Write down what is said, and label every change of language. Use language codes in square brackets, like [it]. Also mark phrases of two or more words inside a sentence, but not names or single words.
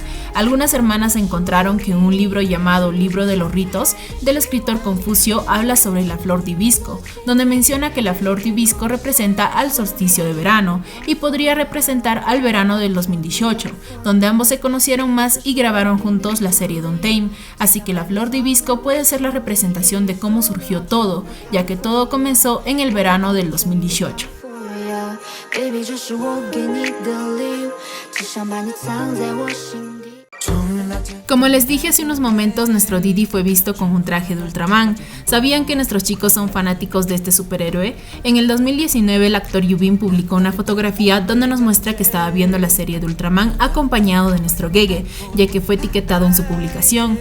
[es] Algunas hermanas encontraron que en un libro llamado Libro de los Ritos, del escritor Confucio, habla sobre la flor de hibisco, donde menciona que la flor de hibisco representa al solsticio de verano y podría representar al verano del 2018, donde ambos se conocieron más y grabaron juntos la serie Don't Tame. Así que la flor de hibisco puede ser la representación de cómo surgió todo, ya que todo comenzó en el verano del 2018. [zh] Baby, 这是我给你的礼物，只想把你藏在我心底。 [es] Como les dije hace unos momentos, nuestro Didi fue visto con un traje de Ultraman. ¿Sabían que nuestros chicos son fanáticos de este superhéroe? En el 2019 el actor Yubin publicó una fotografía donde nos muestra que estaba viendo la serie de Ultraman acompañado de nuestro Gege, ya que fue etiquetado en su publicación.